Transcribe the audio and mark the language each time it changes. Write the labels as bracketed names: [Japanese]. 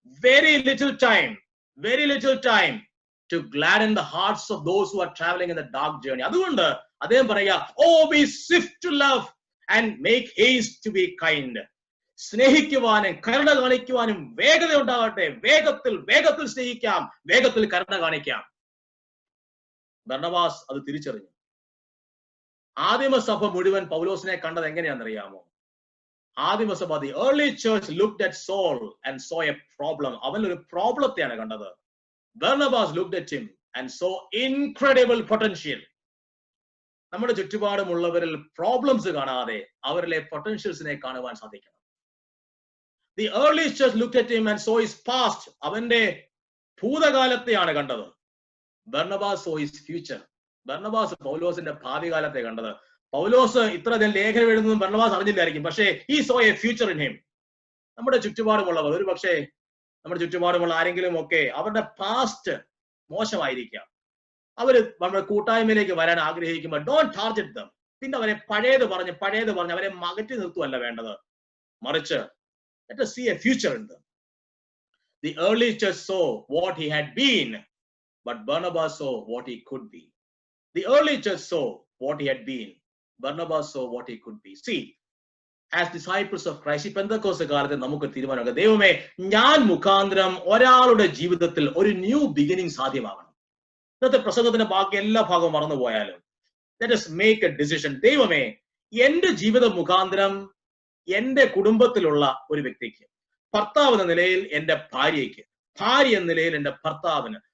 [English] very little time to gladden the hearts of those who are traveling in the dark journey. [Malayalam] അതുകൊണ്ട് അദ്ദേഹം പറയുക, [English] oh, be swift to love and make haste to be kind. [Malayalam] സ്നേഹിക്കുവാനും കരുണ കാണിക്കുവാനും വേഗത ഉണ്ടാകട്ടെ. വേഗത്തിൽ സ്നേഹിക്കാം, വേഗത്തിൽ കരുണ കാണിക്കാം. ബർന്നബാസ് അത് തിരിച്ചറിഞ്ഞു. ആദിമസഭ മുഴുവൻ പൗലോസിനെ കണ്ടത് എങ്ങനെയാണെന്നറിയാമോ? [English] ആദിമസഭ, the early church looked at Saul and saw a problem. [Malayalam] അവൻ ഒരു പ്രോബ്ലത്തെയാണ് കണ്ടത്. [English] Barnabas looked at him and saw incredible potential. [Malayalam] നമ്മുടെ ചുറ്റുപാടുമുള്ളവരിൽ പ്രോബ്ലംസ് കാണാതെ അവരിലെ പൊട്ടൻഷ്യൽസിനെ കാണുവാൻ സാധിക്കണം. [English] The early church looked at him and saw his past. [Malayalam] അവന്റെ ഭൂതകാലത്തെയാണ് കണ്ടത്. [English] Barnabas saw his future. [Malayalam] Barnabas പൗലോസിന്റെ ഭാവി കാലത്തെ കണ്ടത്. പൗലോസ് ഇത്രയധികം ലേഖനം എഴുതുന്നതും ബർന്നബാസ് അറിഞ്ഞില്ലായിരിക്കും. [English] പക്ഷേ he saw a future in him. [Malayalam] നമ്മുടെ ചുറ്റുപാടുമുള്ളവർ, ഒരു പക്ഷേ നമ്മുടെ ചുറ്റുപാടുമുള്ള ആരെങ്കിലും ഒക്കെ അവരുടെ പാസ്റ്റ് മോശമായിരിക്കാം. അവര് നമ്മുടെ കൂട്ടായ്മയിലേക്ക് വരാൻ ആഗ്രഹിക്കുമ്പോൾ [English] Don't target them. [Malayalam] പിന്നെ അവരെ പഴയത് പറഞ്ഞ് അവരെ അകറ്റി നിർത്തുവല്ല വേണ്ടത്. [English] മറിച്ച് let us see a future in them. The early church saw what he had been, but Barnabas saw what he could be. The early church saw what he had been. Barnabas saw what he could be. See, as disciples of Christ, [Malayalam] ഈ പെന്തക്കോസ്ത് കാലത്ത് നമുക്ക് തീരുമാനമാക്കാം, ദൈവമേ, ഞാൻ മുഖാന്തരം ഒരാളുടെ ജീവിതത്തിൽ ഒരു new beginning സാധ്യമാകണം. ഇന്നത്തെ പ്രസംഗത്തിന്റെ ബാക്കി എല്ലാ ഭാഗവും മറന്നുപോയാലും [English] let us make a decision. [Malayalam] ദൈവമേ, എന്റെ ജീവിത മുഖാന്തരം എന്റെ കുടുംബത്തിലുള്ള ഒരു വ്യക്തിക്ക്, ഭർത്താവ് എന്ന നിലയിൽ എന്റെ ഭാര്യയ്ക്ക്, ഭാര്യ എന്ന നിലയിൽ എന്റെ ഭർത്താവിന്,